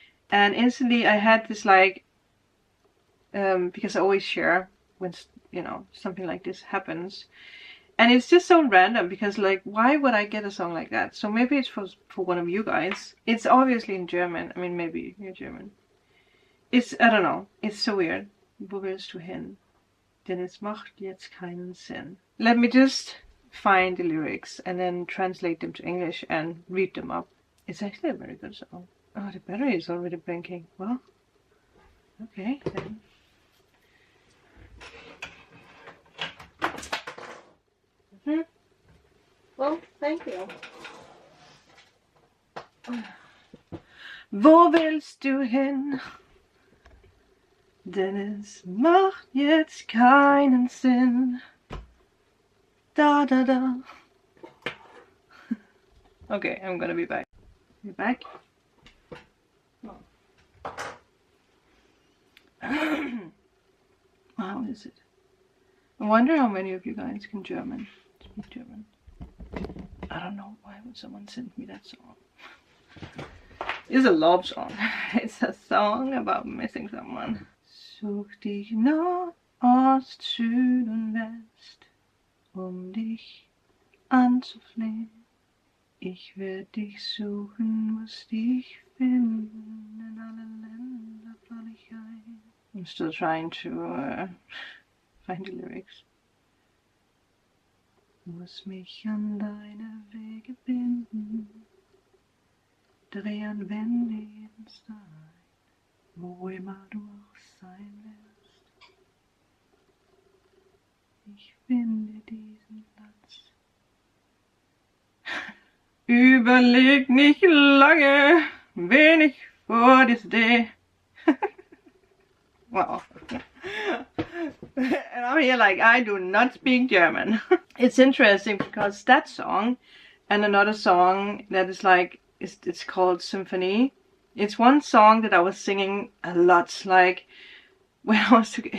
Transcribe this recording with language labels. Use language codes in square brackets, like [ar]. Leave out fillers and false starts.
[en] And instantly I had this like, because I always share when, something like this happens. And it's just so random because like, why would I get a song like that? So maybe it's for one of you guys. It's obviously in German. I mean, maybe you're German. I don't know. It's so weird. [de] Wo willst du hin? Denn es macht jetzt keinen Sinn. [en] Let me just find the lyrics and then translate them to English and read them up. It's actually a very good song. Oh, the battery is already blinking. Well, okay then. Well, thank you. [de] Wo willst du hin? Denn es macht jetzt keinen Sinn. Da da da. [en] Okay, I'm gonna be back. Be back? Oh. How is it? I wonder how many of you guys can speak German. I don't know, why would someone send me that song? It's a love song. It's a song about missing someone. [de] Such dich Nord, Ost, Süd und West, dich anzuflehen. Ich werde dich suchen, muss dich finden, in alle Länder fall ich ein. [en] I'm still trying to find the lyrics. [de] Muss mich an deine Wege binden, dreh und wende jeden Stein, wo immer du auch sein wirst. Ich finde diesen Platz. Überleg nicht lange, wen ich vor dir stehe. [en] Wow. And I'm here like, I do not speak German. It's interesting because that song and another song that is like, it's called Symphony. It's one song that I was singing a lot, like when I was together.